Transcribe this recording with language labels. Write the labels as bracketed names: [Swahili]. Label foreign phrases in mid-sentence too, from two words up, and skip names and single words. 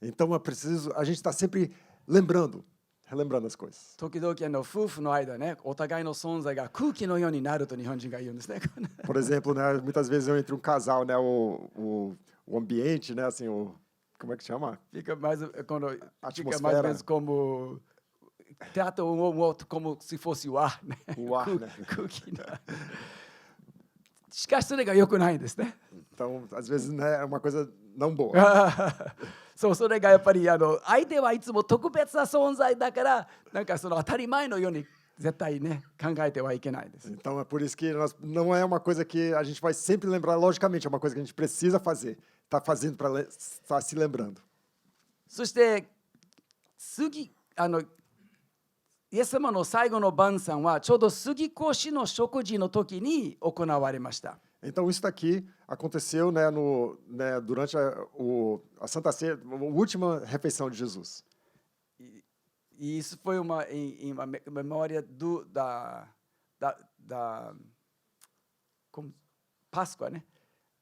[Portuguese] Então a gente está sempre relembrando as coisas. [Japanese] 時々夫婦の間ね、お互いの存在が空気のようになると日本人が言うんですね。 [Portuguese] Por exemplo, né, muitas vezes entre um casal, né, o ambiente, né, assim, como é que chama? Fica mais Atmosfera. mais ou menos como trata um ou outro como se fosse o ar, ね。 O ar, né? [Japanese] 空気な。しかしそれが良くないんですね。 [Portuguese] Então, às vezes, né, é uma coisa não boa. [Japanese] そう、それがやっぱり相手はいつも特別な存在だから、なんかその当たり前のように絶対ね考えてはいけないです。 [Portuguese] Então é por isso que não é uma coisa que a gente vai sempre lembrar, logicamente, é uma coisa que a gente precisa fazer, está fazendo para estar se lembrando. [Japanese] そしてイエス様の最後の晩餐はちょうど杉越の食事の時に行われました。 [Portuguese] Então isso daqui aconteceu, né, durante a Santa Ceia, a última refeição de Jesus. E isso foi uma memória da Páscoa, né?